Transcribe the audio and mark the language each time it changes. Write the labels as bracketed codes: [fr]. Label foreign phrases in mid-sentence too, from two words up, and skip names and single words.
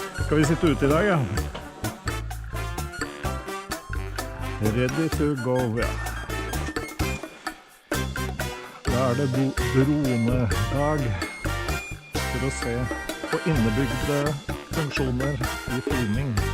[no] skal vi sitte ute i dag, ja. [en] Ready to go, [no] ja. Da det dronedag for å se på innebygde funksjoner i filming.